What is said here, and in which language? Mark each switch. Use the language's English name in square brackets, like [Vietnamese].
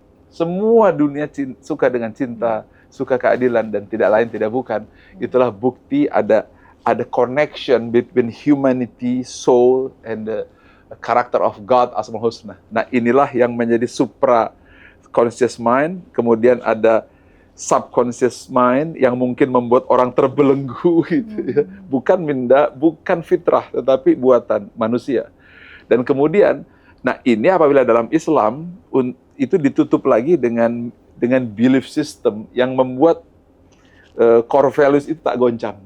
[Indonesian] Semua dunia suka dengan cinta, suka keadilan, dan tidak lain tidak bukan. Itulah bukti ada [English] connection between humanity, soul, and the character of God, Asmaul Husna. [Indonesian] Nah, inilah yang menjadi [English] supra conscious mind, [Indonesian] kemudian ada [English] subconscious mind [Indonesian] yang mungkin membuat orang terbelenggu gitu ya. Bukan fitrah, tetapi buatan manusia. Dan kemudian, nah ini apabila dalam Islam itu ditutup lagi dengan [English] belief system [Indonesian] yang membuat [English] core values [Indonesian] itu tak goncang.